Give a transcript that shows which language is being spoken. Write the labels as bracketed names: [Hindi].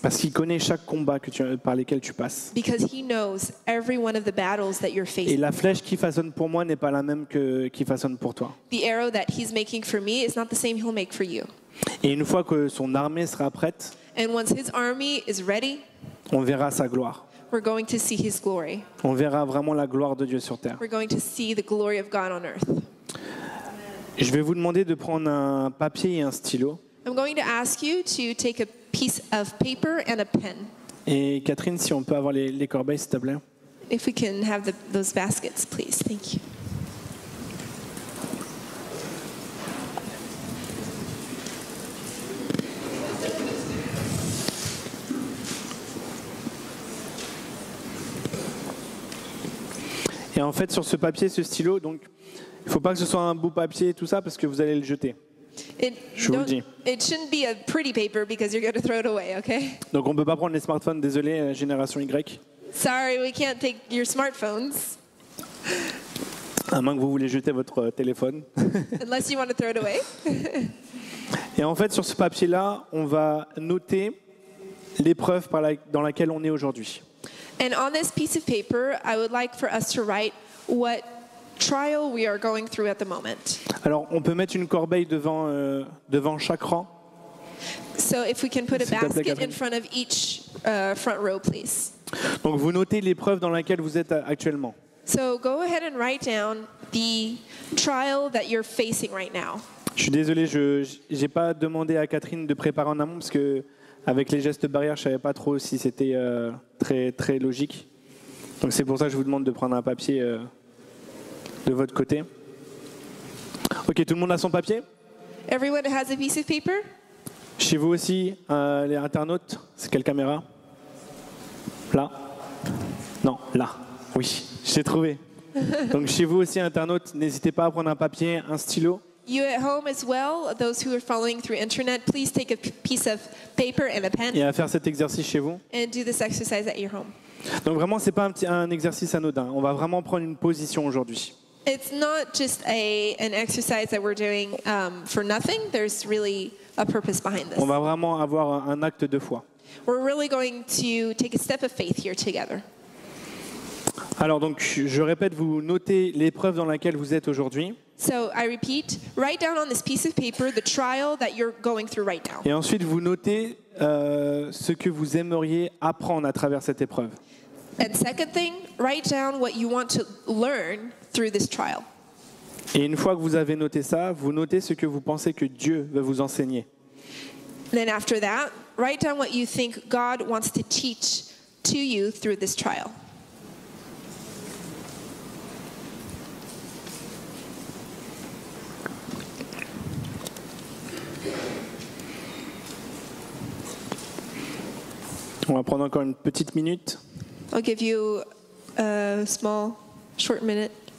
[French] Parce qu'il connaît chaque combat par lesquels tu passes. [English] Because he knows every one of the battles that you're [French] Et [English] facing. [French] la flèche qu'il façonne pour moi n'est pas la même qu'il façonne pour toi. [English] The arrow that he's making for me is not the same he'll make for you. [French] Et une fois que son armée sera prête, [English] And once his army is ready, [French] on verra sa gloire. [English] we're going to see his glory. [French] On verra vraiment la gloire de Dieu sur terre. [English] We're going to see the glory of God on earth. [French] Je vais vous demander de prendre un papier et un stylo. [English] I'm going to ask you to take a piece of paper and a pen. [French] Et Catherine, si on peut avoir les corbeilles, s'il te plaît. [English] If we can have those baskets, please. Thank you. [French] Et en fait, sur ce papier, ce stylo, donc, il ne faut pas que ce soit un beau papier et tout ça parce que vous allez le jeter. Je vous le dis. [English] It shouldn't be a pretty paper because you're going to throw it away, okay? [French] Donc on ne peut pas prendre les smartphones, désolé, génération Y. [English] Sorry, we can't take your smartphones [French] À moins que vous voulez jeter votre téléphone. [English] unless you want to throw it away. [French] Et en fait, sur ce papier-là, on va noter l'épreuve dans laquelle on est aujourd'hui. [English] And on this piece of paper, I would like for us to write what trial we are going through at the moment. [French] Alors, on peut mettre une corbeille devant chaque rang. [English] So if we can put a [French] S'il te plaît, [English] basket in [French] Catherine. [English] front of each front row, please. [French] Donc, vous notez l'épreuve dans laquelle vous êtes actuellement. [English] So go ahead and write down the trial that you're facing right now. [French] Je suis désolé, je n'ai pas demandé à Catherine de préparer en amont parce que avec les gestes barrières, je ne savais pas trop si c'était très, très logique. Donc c'est pour ça que je vous demande de prendre un papier de votre côté. Ok, tout le monde a son papier? [English] Everyone has a piece of paper? [French] Chez vous aussi, les internautes, c'est quelle caméra? Là? Non, là. Oui, j'ai trouvé. Donc chez vous aussi, internautes, n'hésitez pas à prendre un papier, un stylo. [English] You at home as well, those who are following through internet, please take a piece of paper and a pen [French] Et à faire cet exercice chez vous. [English] and do this exercise at your home. [French] Donc vraiment, c'est pas un exercice anodin. On va vraiment prendre une position aujourd'hui. [English] It's not just an exercise that we're doing for nothing. There's really a purpose behind this. [French] On va vraiment avoir un acte de foi. [English] we're really going to take a step of faith here together. [French] Alors donc, je répète, vous notez l'épreuve dans laquelle vous êtes aujourd'hui. [English] So I repeat, write down on this piece of paper the trial that you're going through right now. [French] Et ensuite, vous notez ce que vous aimeriez apprendre à travers cette épreuve. [English] And second thing, write down what you want to learn through this trial. [French] Et une fois que vous avez noté ça, vous notez ce que vous pensez que Dieu va vous enseigner. [English] Then after that, write down what you think God wants to teach to you through this trial. [French] On va prendre encore une petite minute. [English] I'll give you a short minute